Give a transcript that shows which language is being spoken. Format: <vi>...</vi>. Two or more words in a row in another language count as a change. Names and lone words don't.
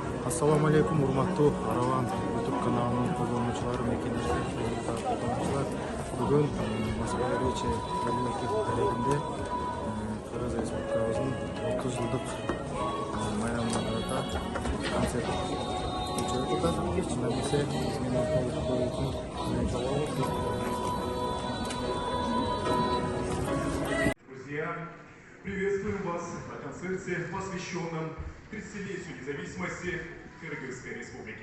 <ky>Ассаламу алейкум, урматтуу Араван YouTube каналынын колдонуучулары, колдонуучулар. Бүгүн Москва Речи мамлекеттик тарихинде Кыргыз Республикабыздын 30 жылдык майрамына карата концерт өтүп атат. Чындап келсе, биз менен толуктоо үчүн</ky> <ru>Друзья, приветствую вас на концерте, посвященном 30-летию независимости Кыргызской Республики.</ru>